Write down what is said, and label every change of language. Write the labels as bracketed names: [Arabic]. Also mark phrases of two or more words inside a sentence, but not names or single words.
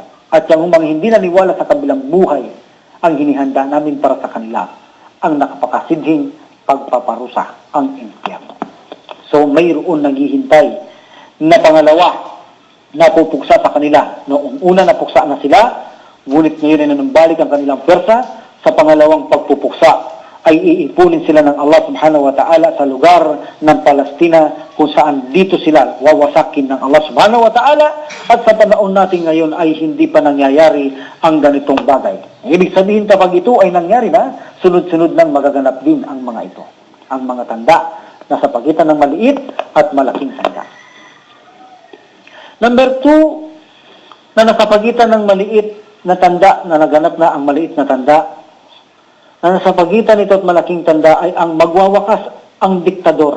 [Filipino] At yung mga hindi naniwala sa kabilang buhay, ang hinihanda namin para sa kanila, ang nakapakasidhing pagpaparusa, ang impyerno. So mayroon naghihintay na pangalawa na pupuksa sa kanila. Noong una napuksa na sila, ngunit ngayon ay nanumbalik ang kanilang pwersa. Sa pangalawang pagpupuksa ay iipunin sila ng Allah [Arabic] سبحانه وتعالى [Filipino] sa lugar ng Palestina kung saan dito sila wawasakin ng Allah [Arabic] سبحانه وتعالى. [Filipino] At sa panahon natin ngayon ay hindi pa nangyayari ang ganitong bagay. Ibig sabihin kapag ito ay nangyari na, sunod-sunod nang magaganap din ang mga ito. Ang mga tanda na sa pagitan ng maliit at malaking tanda. Number 2, na nasa pagitan ng maliit na tanda, na naganap na ang maliit na tanda, na nasa pagitan nito at malaking tanda ay ang magwawakas ang diktadora.